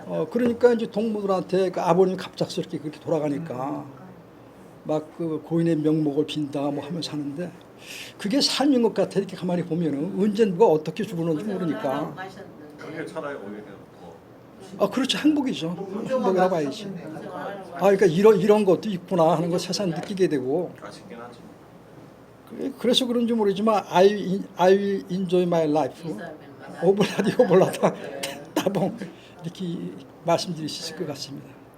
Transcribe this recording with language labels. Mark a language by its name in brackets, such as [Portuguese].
[Korean] 그러니까 이제 동무들한테 그 아버님 갑작스럽게 그렇게 돌아가니까 막 그 고인의 명목을 빈다 뭐 하면서 하는데 그게 삶인 것 같아. 이렇게 가만히 보면은 언제 누가 어떻게 죽었는지 모르니까. 그게 차라리 오히려 더 그렇죠. 행복이죠. 행복이라고 봐야지. 그러니까 이런 것도 있구나 하는 거 세상 느끼게 되고. 아쉽긴 하지. 그래서 그런지 모르지만 [English] I will enjoy my life. [Korean] 오블라다 따봉 이렇게 말씀드릴 수 있을 것 같습니다.